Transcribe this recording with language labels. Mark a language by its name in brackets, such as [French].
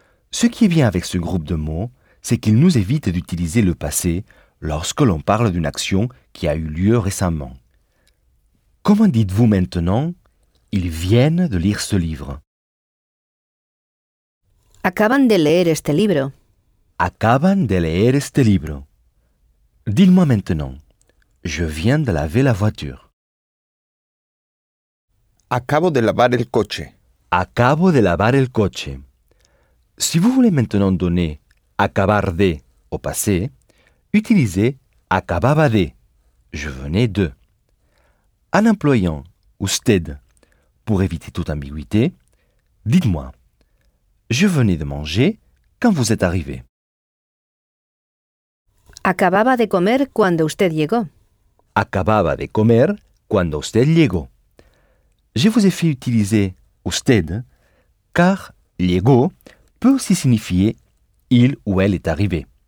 [French] Ce qui est bien avec ce groupe de mots, c'est qu'il nous évite d'utiliser le passé lorsque l'on parle d'une action qui a eu lieu récemment. Comment dites-vous maintenant « ils viennent de lire ce livre » [Spanish] Acaban de leer este libro. Acaban de leer este libro. [French] Dites-moi maintenant, je viens de laver la voiture. [Spanish] Acabo de lavar el coche. Acabo de lavar el coche. [French] Si vous voulez maintenant donner acabar de au passé, utilisez [Spanish] acababa de, [French] je venais de. En employant usted pour éviter toute ambiguïté, dites-moi, je venais de manger quand vous êtes arrivé. [Spanish] Acababa de comer cuando usted llegó. Acababa de comer cuando usted llegó. [French] Je vous ai fait utiliser usted car llegó peut aussi signifier il ou elle est arrivé.